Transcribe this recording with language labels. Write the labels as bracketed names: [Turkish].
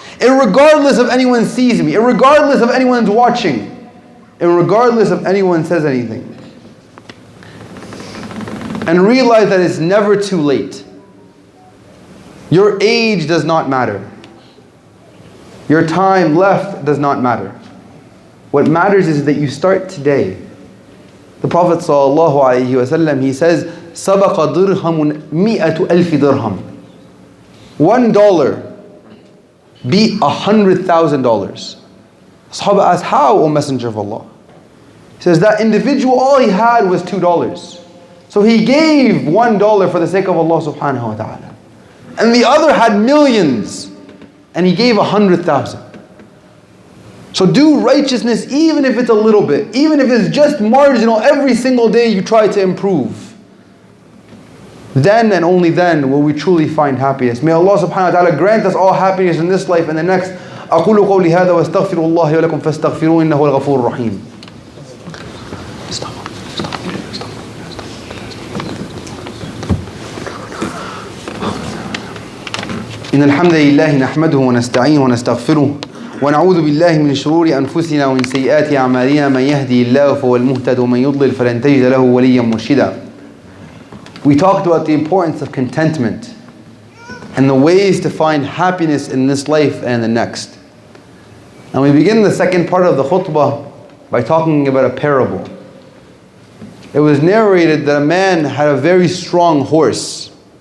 [English] Irregardless of anyone sees me, irregardless of anyone's watching, irregardless of anyone says anything. And realize that it's never too late. Your age does not matter. Your time left does not matter. What matters is that you start today. The Prophet ﷺ, he says, [Arabic] سَبَقَ دِرْهَمٌ مِئَةُ أَلْفِ دِرْهَمٌ. [English] $1 beat $100,000. Sahaba asked, how, O Messenger of Allah? He says, that individual, all he had was $2. So he gave $1 for the sake of Allah subhanahu wa ta'ala. And the other had millions, and he gave 100,000. So do righteousness even if it's a little bit, even if it's just marginal, every single day you try to improve. Then and only then will we truly find happiness. May Allah subhanahu wa ta'ala grant us all happiness in this life and the next. [Arabic] أقول قولي هذا واستغفر الله ولكم فاستغفروه إنه هو الغفور الرحيم. إن الحمد لله نحمده ونستعينه ونستغفره ونعوذ بالله من شرور أنفسنا ومن سيئات أعمالنا من يهدي الله فهو المهتد ومن يضلل فلن تجد له وليا مرشدا. [English] We talked about the importance of contentment and the ways to find happiness in this life and the next. And we begin the second part of the khutbah by talking about a parable. It was narrated that a man had a very strong horse.